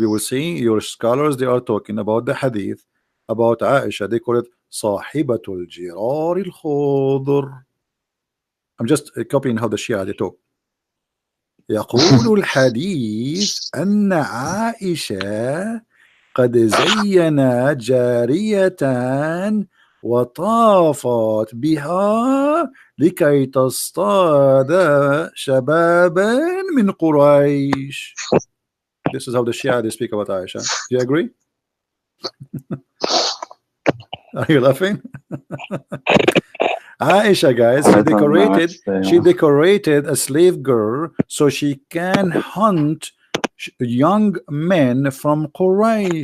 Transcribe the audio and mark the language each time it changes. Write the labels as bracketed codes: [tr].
[en] You will see your scholars, they are talking about the hadith about Aisha. They call it Sahibatul Jirar al-Khudr. I'm just copying how the Shia they talk. [ar] يقول الحديث أن عائشة قد زينا جارية وطافت بها لكي تصطاد شبابا من قريش. [en] This is how the Shia they speak about Aisha. Do you agree? Are you laughing? Aisha, guys, she decorated a slave girl so she can hunt young men from Quraysh.